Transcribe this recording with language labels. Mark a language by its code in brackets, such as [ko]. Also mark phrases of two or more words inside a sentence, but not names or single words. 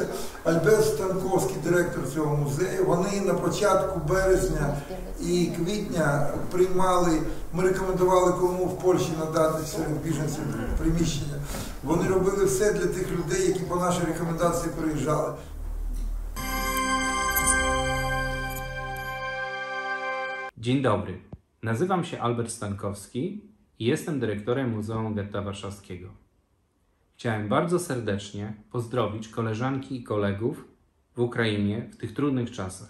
[uk] Альберт Станковський, директор цього музею. Вони на початку березня і квітня приймали, ми рекомендували кому в Польщі надати серед біженців приміщення. Вони робили все для тих людей, які по нашій рекомендації приїжджали. [pl] Dzień dobry, nazywam się Albert Stankowski i jestem dyrektorem Muzeum Getta Warszawskiego. Chciałem bardzo serdecznie pozdrowić koleżanki i kolegów w Ukrainie w tych trudnych czasach.